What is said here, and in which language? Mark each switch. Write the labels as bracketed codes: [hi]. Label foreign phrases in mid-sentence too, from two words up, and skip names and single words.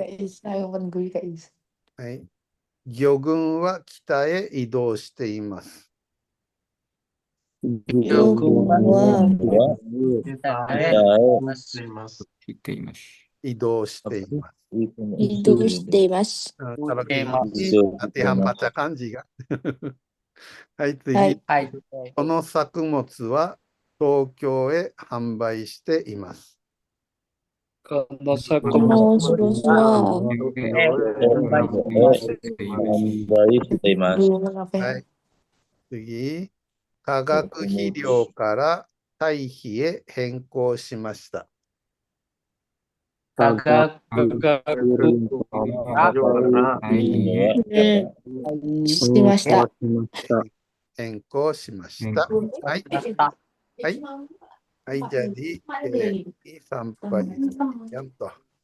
[ja] はい。魚群は北へ移動しています。魚群は移動しています。移動しています。 [id] Kalau latihan baca kanji ga. [ja] はい、次。この作物は東京へ販売しています。この作この作物ははい。次。化学肥料から堆肥へ変更しました。化学しました。変更しました。はい。はい。はい、 [id] jadi sampai sekian toh.